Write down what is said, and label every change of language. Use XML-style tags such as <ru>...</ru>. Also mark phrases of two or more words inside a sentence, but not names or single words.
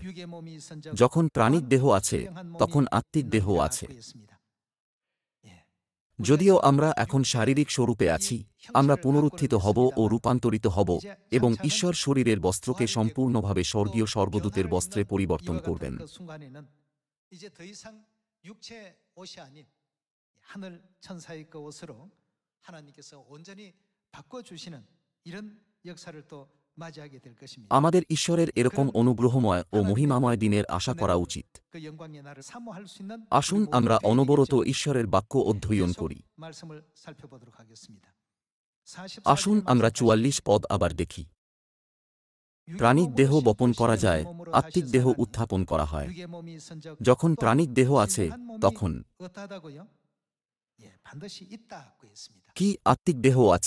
<bn>যখন প্রাণিক দেহ আছে তখন আত্মিক দেহ আছে। যদিও আমরা এখন শারীরিক স্বরূপে আছি, আমরা পুনরুত্থিত হব ও রূপান্তরিত হব এবং ঈশ্বর শরীরের বস্ত্রকে সম্পূর্ণভাবে স্বর্গীয় স্বর্গদূতের বস্ত্রে পরিবর্তন করবেন।</bn> <ko>이제 더 이상 육체 옷이 아닌 하늘 천사의 그 옷으로 하나님께서 온전히 바꿔주시는 이런 역사를 또 맞이하게 될 것입니다.</ko> <bn>আমাদের ঈশ্বরের এরকম অনুগ্রহময় ও মহিমাময় দিনের আশা করা উচিত।</bn> <ko>그 영광의 날을 사모할 수 있는</ko> <bn>আসুন আমরা অনবরত ঈশ্বরের বাক্য অধ্যয়ন করি।</bn> <ko>말씀을 살펴보도록 하겠습니다.</ko> <bn>আসুন আমরা 44 পদ আবার দেখি। প্রাণিক দেহ বপন করা যায়, আত্মিক দেহ উত্থাপন করা হয়। যখন প্রাণিক দেহ আছে তখন কি আত্মিক দেহ আছে?</bn>